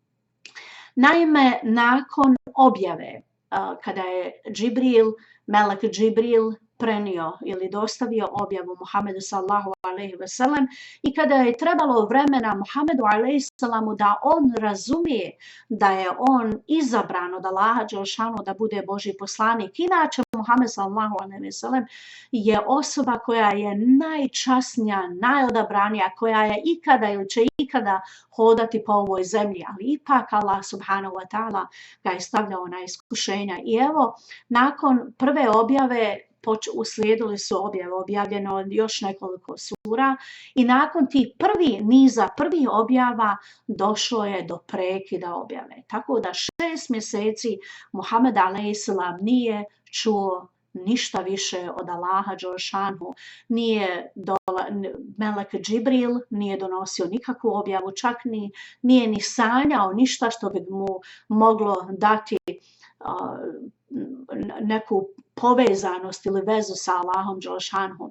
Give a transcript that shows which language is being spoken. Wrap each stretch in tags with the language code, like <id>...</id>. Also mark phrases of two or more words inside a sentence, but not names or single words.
<bs>Naime, nakon objave, kada je melek Džibril prenio ili dostavio objavu Muhammedu</bs> <ar>صلى الله عليه وسلم</ar> <bs>i kada je trebalo vremena Muhammedu</bs> <ar>عليه السلام</ar> <bs>da on razumije da je on izabran od Allaha dželešanu da bude Božji poslanik. Inače, Muhammed</bs> <ar>صلى الله عليه وسلم</ar> <bs>je osoba koja je najčasnija, najodabranija, koja je ikada ili će ikada hodati po ovoj zemlji, ali ipak Allah</bs> <ar>سبحانه وتعالى</ar> <bs>ga je stavljao na iskušenja. I evo, nakon prve objave uslijedili su objavljeno još nekoliko sura i nakon tih prvih objava došlo je do prekida objave. Tako da 6 mjeseci Muhammed</bs> <ar>عليه السلام</ar> <bs>nije čuo ništa više od Allaha Đelešanu nije Melek Džibril nije donosio nikakvu objavu, čak nije ni sanjao ništa što bi mu moglo dati neku povezanost ili vezu sa Allahom Đelešanu.</bs>